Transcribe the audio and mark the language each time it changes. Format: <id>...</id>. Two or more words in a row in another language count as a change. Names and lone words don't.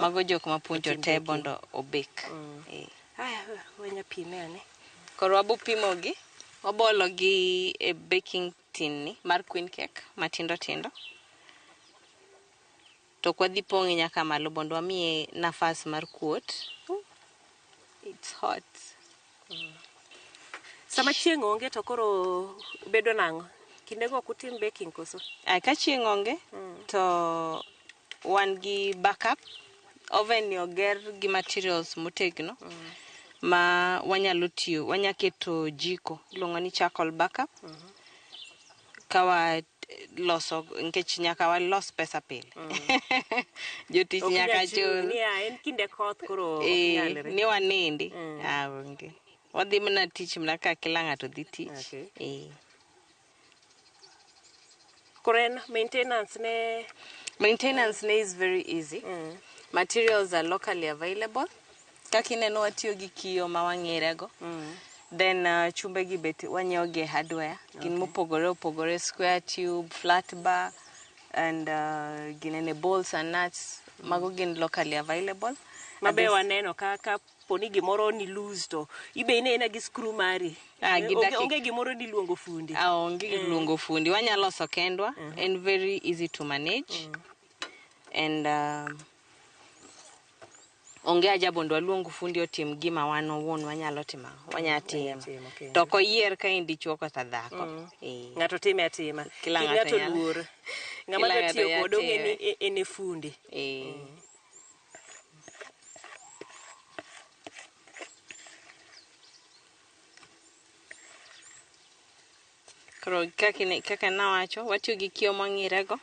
<luo>Mago jok mapuonjo te mondo obek. Aya, wenya pime ane. Koro wabo pimo gi. Wabolo gi e</luo> <en>baking tin</en> <luo>ni mar</luo> <en>queen cake</en> <luo>matindo. To kwa dhi pong'e nyaka malo bondo wamiye nafas mar kuot.</luo> <en>It's hot.</en> <luo>Sama chieng' onge to koro bedo nang'o? Kindego kutim baking koso? Ka chieng' onge to wan gi backup. Oven ni oger gi materials motegno. Ma wanyalo tiyo, wanyaketo jiko. Iluongo ni</luo> <en>charcoal backup.</en> <luo>Kawa loso nkech nyaka walos pesa pile. Jotich nyaka chul. En kinde koth koro nyalre. Ni wanindi. Onge. Wadhi mana tich mana ka kila ng'ato dhi tich. Koro en maintenance ne</luo> <en>is very easy. Materials are locally available.</en> <luo>Kaka ineno watiyo gi kiyo ma wang'irego. Then chumbe gi bet wanyiewo gi hardware. Gin mopogore</luo> <en>square tube, flat bar, and</en> <luo>ginene</luo> <en>balls and nuts.</en> <luo>Mago gin</luo> <en>locally available.</en> <luo>Mabe waneno kaka poni gimoro ni loose to ibe ina gi screw mari. Onge gimoro ni luongo fundi. Onge luongo fundi. Wanyaloso kendwa</luo> <en>and very easy to manage.</en> <luo>And onge aja bondo waluongo fundi otim gima wan owuon wanyalo timo. Wanyatimo. To koyier ka indi chuo kata dhako. Ng'ato time atima. Kila ng'ato luor. Ng'ama da tiyo kodo ene fundi. Koro kaka nawacho, watiyo gi kiyo mang'irego.</luo>